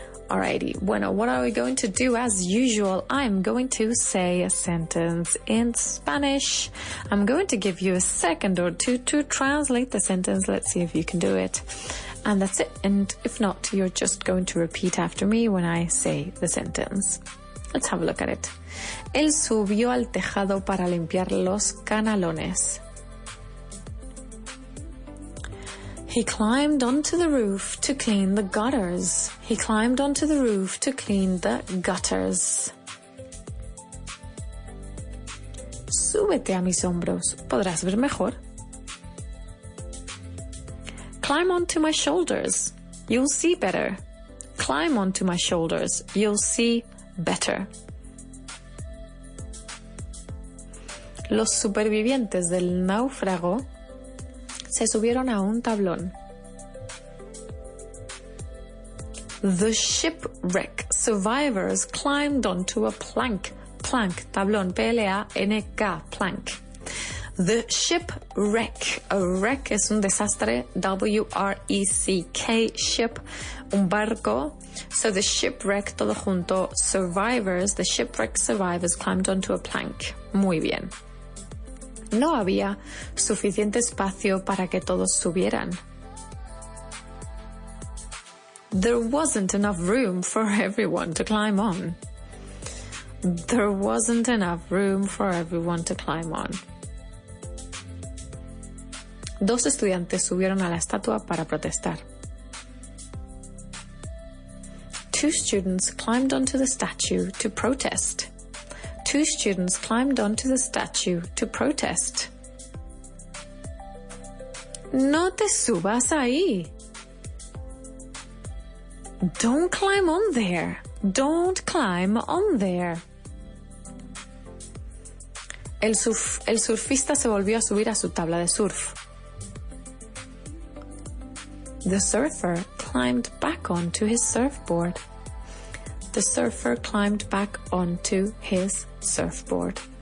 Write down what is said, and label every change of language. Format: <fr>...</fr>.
<en>Alrighty, bueno, what are we going to do? As usual, I'm going to say a sentence in Spanish. I'm going to give you a second or two to translate the sentence. Let's see if you can do it. And that's it. And if not, you're just going to repeat after me when I say the sentence. Let's have a look at it.</en> <es>Él subió al tejado para limpiar los canalones.</es> <en>He climbed onto the roof to clean the gutters. He climbed onto the roof to clean the gutters.</en> <es>Súbete a mis hombros, podrás ver mejor.</es> <en>Climb onto my shoulders, you'll see better. Climb onto my shoulders, you'll see better.</en> <es>Los supervivientes del náufrago se subieron a un tablón.</es> <en>The shipwreck survivors climbed onto a plank. Plank, tablón, P-L-A-N-K, plank. The shipwreck.</en> <es>A wreck es un desastre, W-R-E-C-K, ship, un barco.</es> <en>So the shipwreck,</en> <es>todo junto,</es> <en>survivors, the shipwreck survivors climbed onto a plank.</en> <es>Muy bien. No había suficiente espacio para que todos subieran.</es> <en>There wasn't enough room for everyone to climb on. There wasn't enough room for everyone to climb on.</en> <es>Dos estudiantes subieron a la estatua para protestar.</es> <en>Two students climbed onto the statue to protest. Two students climbed onto the statue to protest.</en> <es>No te subas ahí.</es> <en>Don't climb on there. Don't climb on there.</en> <es>El surfista se volvió a subir a su tabla de surf.</es> <en>The surfer climbed back onto his surfboard. The surfer climbed back onto his surfboard.</en>